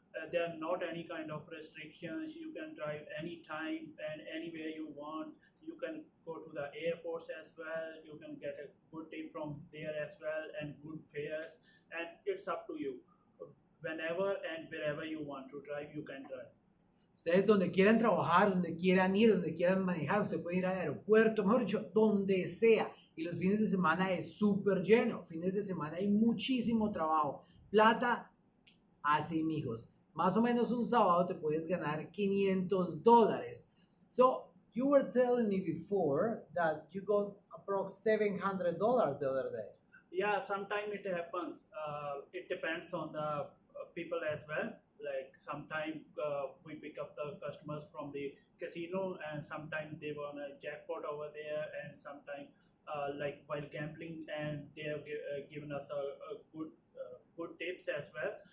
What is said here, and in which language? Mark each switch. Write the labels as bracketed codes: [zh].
[en] There are not any kind of restrictions. You can drive anytime and anywhere you want. You can go to the airports as well. You can get a good tip from there as well and good fares. And it's up to you. Whenever and wherever you want to drive, you can drive. [es] Ustedes donde quieran trabajar, donde quieran ir, donde quieran manejar, usted puede ir al aeropuerto, mejor dicho, donde sea. Y los fines de semana es súper lleno. Fines de semana hay muchísimo trabajo. Plata, así, mijos. Más o menos un sábado te puedes ganar $500. [en] So, you were telling me before that you got approx $700 the other day. Yeah, sometimes it happens. It depends on the people as well. Like sometimes we pick up the customers from the casino, and sometimes they won a jackpot over there, and sometimes like while gambling, and they have given us a good tips as well.